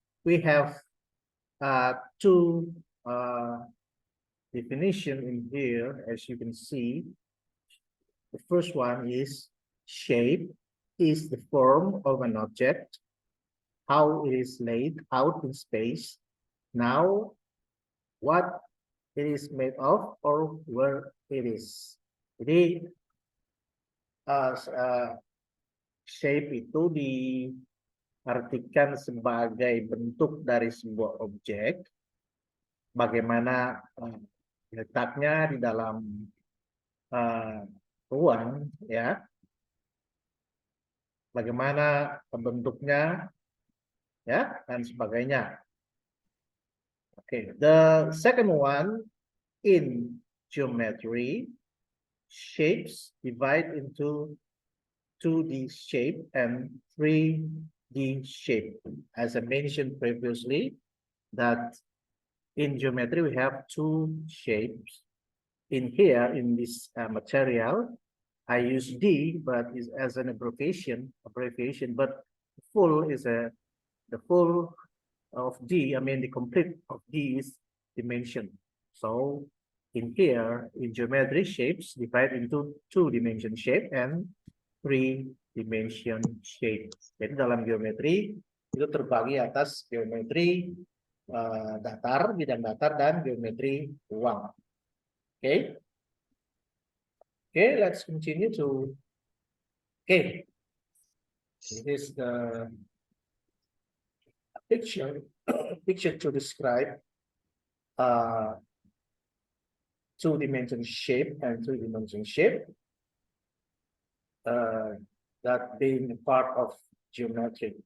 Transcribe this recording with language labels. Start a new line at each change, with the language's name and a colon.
English: We have two definition in here, as you can see. The first one is shape is the form of an object, how it is laid out in space. Now, what it is made of or where it is.
Indonesian: Jadi shape itu diartikan sebagai bentuk dari sebuah objek, bagaimana letaknya di dalam ruang, ya, bagaimana bentuknya, ya, dan sebagainya.
English: Okay, the second one in geometry, shapes divide into 2D shape and 3D shape. As I mentioned previously, that in geometry we have two shapes. In here, in this material, I use D, but is as an abbreviation. But full is the full of D. I mean, the complete of D is dimension. So in here, in geometry, shapes divide into 2-dimension shape and 3-dimension shape.
Indonesian: Jadi dalam geometri itu terbagi atas geometri datar, bidang datar, dan geometri ruang.
English: Okay. Okay, let's continue to. Okay, this is the picture to describe 2-dimension shape and 3-dimension shape, that being part of geometry.